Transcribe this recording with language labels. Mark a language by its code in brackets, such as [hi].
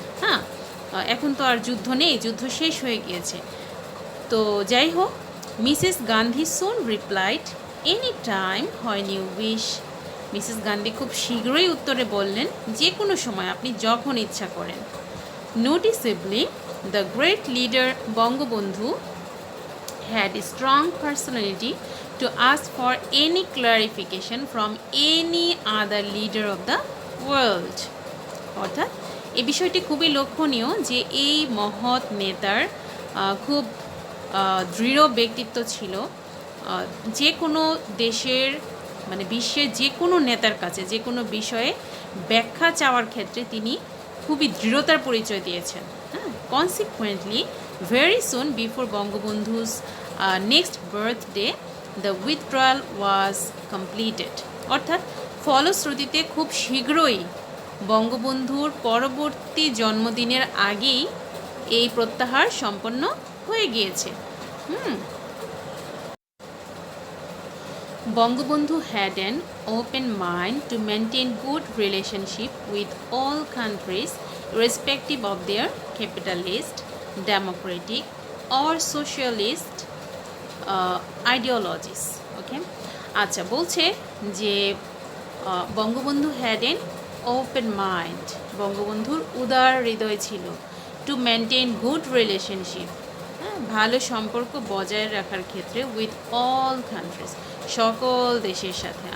[bn] হ্যাঁ, এখন তো আর যুদ্ধ নেই, যুদ্ধ শেষ হয়ে গিয়েছে। [en] তো যাই হোক, Mrs Gandhi soon replied, any time when you wish. [bn] Mrs Gandhi খুব শীঘ্রই উত্তরে বললেন, যে কোনো সময়, আপনি যখন ইচ্ছা করেন। [en] Noticeably the great leader Bangabandhu had a strong personality to ask for any clarification from any other leader of the world. [bn] অর্থাৎ এই বিষয়টি খুবই লক্ষণীয় যে এই মহৎ নেতার খুব দৃঢ় ব্যক্তিত্ব ছিল। যে কোনো দেশের, মানে বিশ্বের যে কোনো নেতার কাছে যে কোনো বিষয়ে ব্যাখ্যা চাওয়ার ক্ষেত্রে তিনি খুবই দৃঢ়তার পরিচয় দিয়েছেন। [en] হ্যাঁ, consequently very soon before Bangabandhu's next birthday the withdrawal was completed. [bn] অর্থাৎ ফলশ্রুতিতে খুব শীঘ্রই বঙ্গবন্ধুর পরবর্তী জন্মদিনের আগেই এই প্রত্যাহার সম্পন্ন হয়ে গিয়েছে। [en] Bangabandhu had an open mind to maintain good relationship with all countries irrespective of their capitalist, democratic or socialist ideologies. Okay? [bn] আচ্ছা, বলছে যে Bangabandhu had an open mind, বঙ্গবন্ধুর উদার হৃদয় ছিল, টু মেনটেন গুড রিলেশনশিপ, ভালো সম্পর্ক বজায় রাখার ক্ষেত্রে, উইথ অল কান্ট্রিজ, সকল দেশের সাথে।